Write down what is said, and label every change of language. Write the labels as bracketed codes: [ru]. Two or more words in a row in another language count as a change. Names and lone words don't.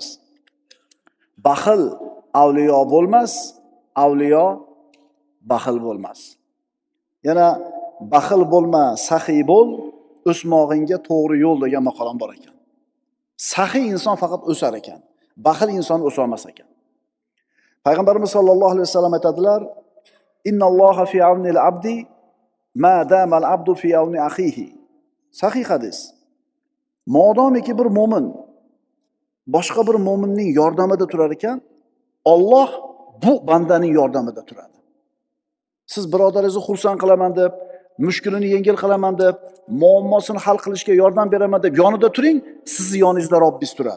[uz] Baxil avliyo bo'lmas, avliyo baxil bo'lmas. Yana baxil bo'lma, saxiy bo'l, o'smog'ingga to'g'ri yo'l degan maqolam bor ekan. Saxiy inson faqat o'sar ekan, baxil inson o'sa olmas ekan. Payg'ambarimiz [ar] صلى الله عليه وسلم [uz] aytadilar: [ar] إن الله في عون العبد ما دام العبد في عون أخيه. [uz] Sahih hadis. Modomiki bir mo'min boshqa bir mo'minning yordamida turar ekan, Alloh bu bandaning yordamida turadi. Siz birodaringizni xursand qilaman deb, mushkulini yengil qilaman deb, muammosini hal qilishga yordam beraman deb yonida turing, sizni yoningizda Robbingiz turadi.